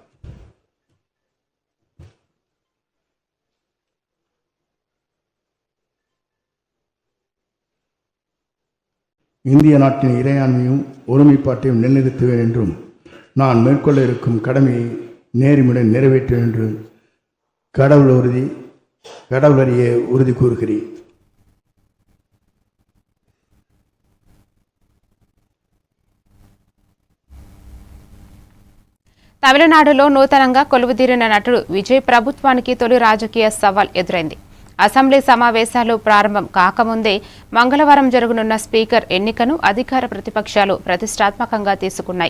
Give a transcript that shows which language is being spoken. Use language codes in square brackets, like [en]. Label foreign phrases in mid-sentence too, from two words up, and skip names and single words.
[ta] இந்திய நாட்டின் இறையாண்மையும் ஒருமைப்பாட்டையும் நிலைநிறுத்துவேன் என்றும் நான் மேற்கொள்ள இருக்கும் கடமையை நேர்மையுடன் நிறைவேற்றுவேன் என்றும் கடவுளறிய உறுதி கூறுகிறேன். [te] తమిళనాడులో నూతనంగా కొలువుదీరిన నటుడు విజయ్ ప్రభుత్వానికి తొలి రాజకీయ సవాల్ ఎదురైంది. అసెంబ్లీ సమావేశాలు ప్రారంభం కాకముందే మంగళవారం జరగనున్న స్పీకర్ ఎన్నికను అధికార ప్రతిపక్షాలు ప్రతిష్టాత్మకంగా తీసుకున్నాయి.